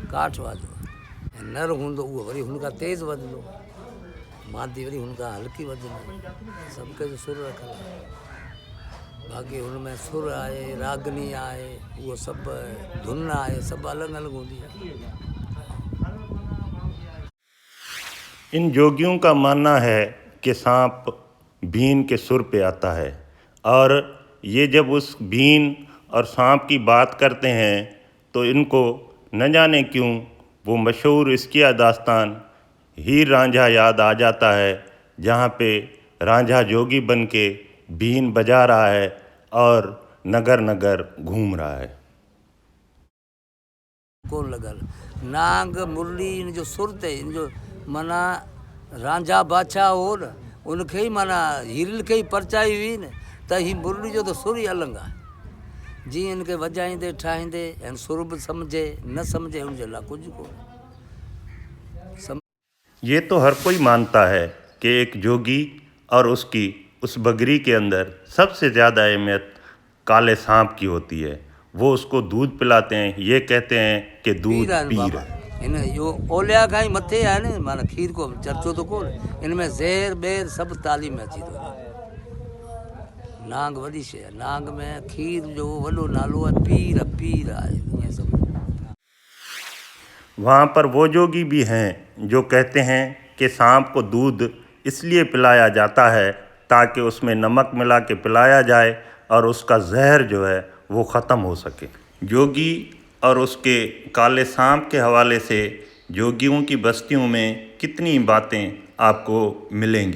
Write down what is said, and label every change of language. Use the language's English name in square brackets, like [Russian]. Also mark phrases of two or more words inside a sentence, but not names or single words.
[Sindhi] काठ वाजो ऐं नर हूंदो उहो वरी हुनखां तेज़ वॼंदो, मादी वरी हुनखां हल्की वॼंदी। सभु कंहिंजो सुर रखियलु आहे, बाक़ी हुनमें सुर आहे, रागनी आहे, उहो सभु धुन आहे, सभु अलॻि अलॻि हूंदी आहे। [Hindi] इन जोगियों का मानना है कि सांप बीन के सुर पे आता है और ये जब उस बीन और सांप की बात करते हैं तो इनको न जाने क्यों वो मशहूर इसकिया दास्तान हीर रांझा याद आ जाता है, जहाँ पे रांझा जोगी बन के बीन बजा रहा है और नगर नगर घूम रहा है। [Sindhi] कोन लॻल नांग मुरली इन जो सुर ते इन जो माना रांझा बादशाह हो न, उनखे ई माना हीरल खे ई परचाई हुई न, त ही मुरली जो त सुर ई अलॻि आहे। जीअं इनखे वॼाईंदे ठाहींदे ऐं सुर बि सम्झे न सम्झे हुनजे लाइ कुझु कोन्हे। [Hindi] ये तो हर कोई मानता है कि एक जोगी और उसकी उस बगरी के अंदर सबसे ज़्यादा अहमियत काले सांप की होती है। वो उसको दूध पिलाते हैं, ये कहते हैं कि दूध पीर है। [Sindhi] हिन इहो ओलिया खां ई मथे आहे न, माना खीर को चर्चो त कोन, हिन में ज़हर ॿेर सभु तालीम में अची थो वञे। नांग वॾी शइ आहे, नांग में खीर जो वॾो नालो आहे, पीर पीर आहे, ईअं सभु। [Hindi] वहाँ पर वो जोगी भी हैं जो कहते हैं कि सांप को दूध इसलिए पिलाया जाता है ताकि उसमें नमक मिला के पिलाया जाए और उसका जहर जो है वो ख़त्म हो सके। जोगी और उसके काले सांप के हवाले से जोगियों की बस्तियों में कितनी बातें आपको मिलेंगी।